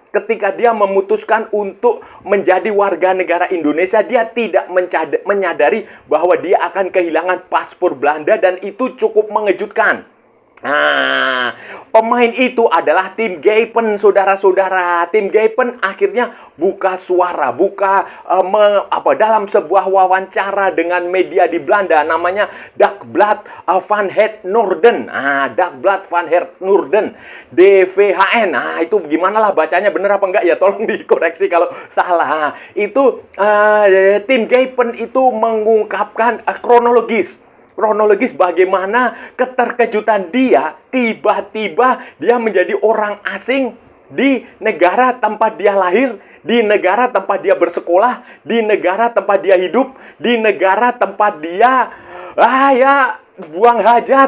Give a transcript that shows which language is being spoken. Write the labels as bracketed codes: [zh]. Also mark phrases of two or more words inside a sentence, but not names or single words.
[id] Ketika dia memutuskan untuk menjadi warga negara Indonesia, dia tidak menyadari bahwa dia akan kehilangan paspor Belanda dan itu cukup mengejutkan. Nah, pemain itu adalah tim Gaipen, saudara-saudara. Tim Gaipen akhirnya buka suara, dalam sebuah wawancara dengan media di Belanda, namanya Dagblad van het Noorden. Dagblad van het Noorden, DVHN. Itu gimana lah bacanya, bener apa enggak ya? Tolong dikoreksi kalau salah. Tim Gaipen itu mengungkapkan kronologis bagaimana keterkejutan dia, tiba-tiba dia menjadi orang asing di negara tempat dia lahir, di negara tempat dia bersekolah, di negara tempat dia hidup, di negara tempat dia buang hajat.